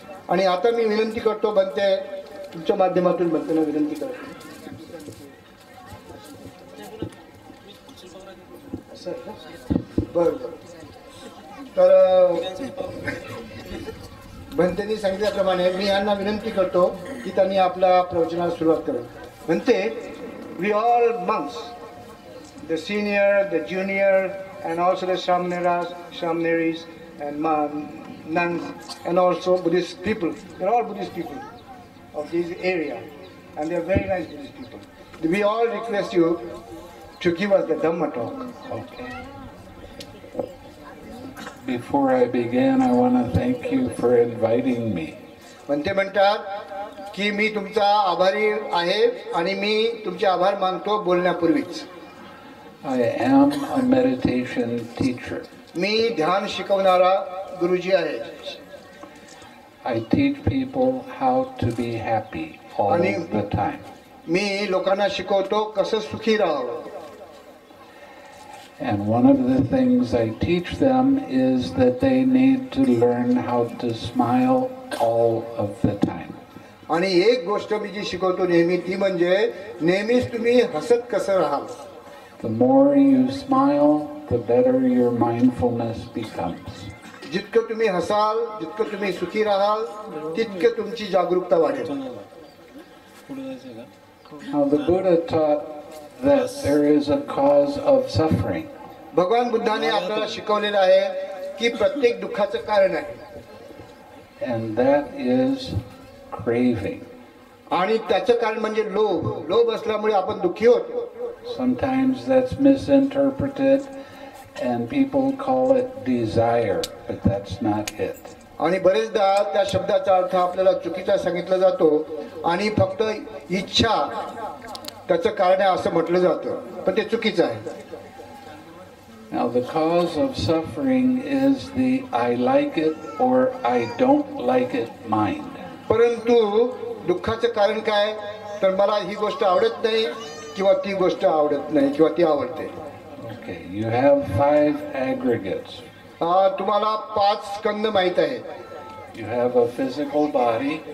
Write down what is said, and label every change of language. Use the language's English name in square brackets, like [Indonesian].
[Marathi] आणि आता मी विनंती करतो, बनते तुमच्या माध्यमातून बनतेला विनंती करतो. बरं. तर बनतेनी सांगितल्याप्रमाणे मी यांना विनंती करतो की त्यांनी आपल्या प्रवचनाला सुरुवात करावी. म्हणते, [English] We all monks, the senior, the junior, and also the Shamneris and nuns, and also Buddhist people. They're all Buddhist people of this area, and they're very nice Buddhist people. We all request you to give us the Dhamma talk. Okay. Before I begin, I want to thank you for inviting me. [Marathi] म्हणते म्हणतात की मी तुमचा आभारी आहे, आणि मी तुमचे आभार मानतो बोलण्यापूर्वीच. [English] I am a meditation teacher. [Marathi] मी ध्यान शिकवणारा गुरुजी आहे. [English] I teach people how to be happy all the time. [Marathi] मी लोकांना शिकवतो कसं सुखी राहावं. [English] And one of the things I teach them is that they need to learn how to smile all of the time. [Marathi] आणि एक गोष्ट मी जी शिकवतो नेहमी, ती म्हणजे नेहमीच तुम्ही हसत कसं राहाल. [English] The more you smile, the better your mindfulness becomes. [Marathi] जितकं तुम्ही हसाल, जितकं तुम्ही सुखी राहाल, तितकं तुमची जागरूकता वाढेल. [English] Now the Buddha taught that there is a cause of suffering. [Marathi] भगवान बुद्धाने आपल्याला शिकवलेलं आहे की प्रत्येक दुःखाचं कारण आहे. [English] And that is craving. [Marathi] आणि त्याचं कारण म्हणजे लोभ. लोभ असल्यामुळे आपण दुःखी होतो. [English] Sometimes that's misinterpreted and people call it desire, but that's not it. [Marathi] आणि बरेचदा त्या शब्दाचा अर्थ आपल्याला चुकीचा सांगितला जातो, आणि फक्त इच्छा त्याचं कारण आहे असं म्हटलं जातं, पण ते चुकीचं आहे. [English] Now the cause of suffering is the I like it or I don't like it mind. [Marathi] परंतु दुःखाचं कारण काय, तर मला ही गोष्ट आवडत नाही, किंवा ती गोष्ट आवडत नाही, किंवा ती आवडते. [English] Okay, you have 5 aggregates. [Marathi] तुम्हाला 5 स्कंद माहित आहेत. [English] You have a physical body.